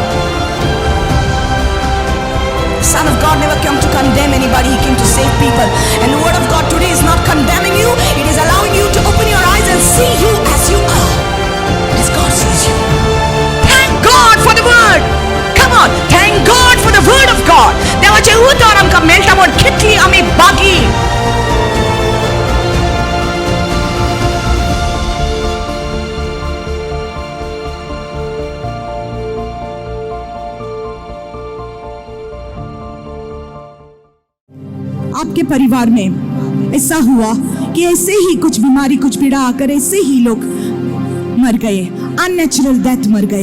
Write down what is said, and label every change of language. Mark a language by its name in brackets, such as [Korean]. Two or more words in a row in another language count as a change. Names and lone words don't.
[English] The Son of God never came to condemn anybody, He came to save people. And the word of God today is not condemning you, it is allowing you to open your eyes and see you as you are, as God sees you. Thank God for the word. Come on, thank God for the word of God. देवा जेहूत और हमका मेल्टा मोड खितली अमी बागी. [Hindi] आपके परिवार में ऐसा हुआ कि ऐसे ही कुछ बीमारी, कुछ पीड़ा आकर ऐसे ही लोग मर गए, [English] unnatural death [Hindi] मर गए.